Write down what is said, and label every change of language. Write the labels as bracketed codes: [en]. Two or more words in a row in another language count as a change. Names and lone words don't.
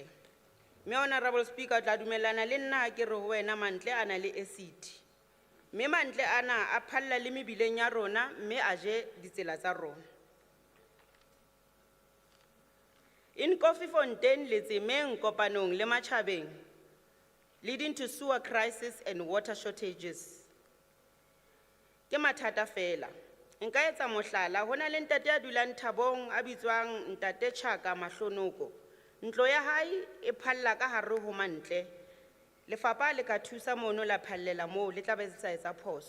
[st] Mme [en] Honorable Speaker, [st] o tla dumellana le nna ha ke re ho wena mantle a na le acid. Mme mantle ana a phalla le mebileng ya rona mme a je ditsela tsa rona. In Kofifontein le Tsemeng kopanong le Matjhabeng, [en] leading to sewer crisis and water shortages. [st] Ke mathata fela. Nka etsa mohlala, hona le ntate a dulang Thabong a bitswang Ntate Chaka Mahlonoko. Ntlo ya hae e phalla ka hare ho mantle. Lefapha le ka thusa mono la phallela moo le tla be se etsa phoso.